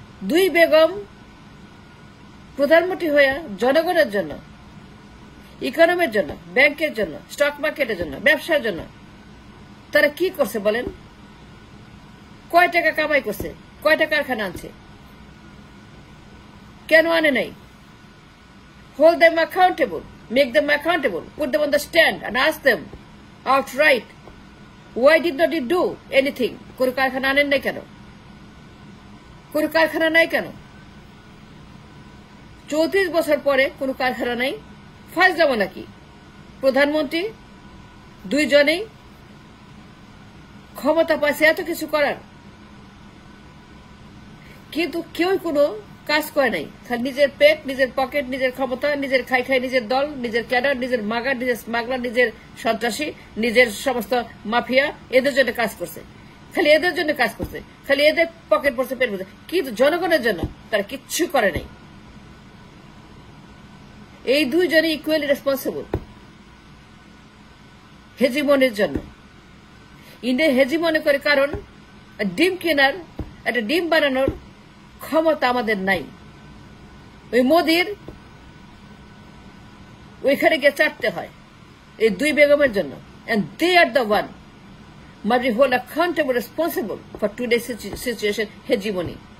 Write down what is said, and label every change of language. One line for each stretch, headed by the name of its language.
Bangla: দুই বেগম প্রধানমন্ত্রী হয়ে জনগণের জন্য, ইকোনমির জন্য, ব্যাংকের জন্য, স্টক মার্কেটের জন্য, ব্যবসার জন্য তারা কি করছে বলেন? কয় টাকা কামাই করছে, কয়টা কারখানা আনছে? কেন আনে নাই?
English: Hold them accountable, make them accountable, put them on the stand and ask them outright, why did not you do anything?
Bangla: কোন কারখানা আনেন নাই কেন? কোন কারখানা নাই কেন? 34 বছর পরে কোন কারখানা নাই? ফার্স্ট যাব নাকি? প্রধানমন্ত্রী দুইজনেই ক্ষমতা পাইছে এত কিছু করার, কিন্তু কেউ কোনো কাজ করে নাই, খালি নিজের পেট, নিজের পকেট, নিজের ক্ষমতা, নিজের খাই নিজের দল, নিজের ক্যাডার, নিজের মাগার, নিজের স্মাগলার, নিজের সন্ত্রাসী, নিজের সমস্ত মাফিয়া, এদের জন্য কাজ করছে, খালি এদের জন্য কাজ করছে, খালি এদের পকেট পড়ছে, পেট পড়ছে, কিন্তু জনগণের জন্য তারা কিচ্ছু করে নাই। এই দুইজনই ইকুয়ালি রেসপন্সিবল হেজিমনির জন্য। ইন্ডিয়া হেজিমনি করে কারণ ডিম কেনার, একটা ডিম বানানোর ক্ষমতা আমাদের নাই। ওই মোদির ওইখানে গিয়ে চাটতে হয় এই দুই বেগমের জন্য,
English: and they are the one must be held accountable, responsible for today's situation, hegemony.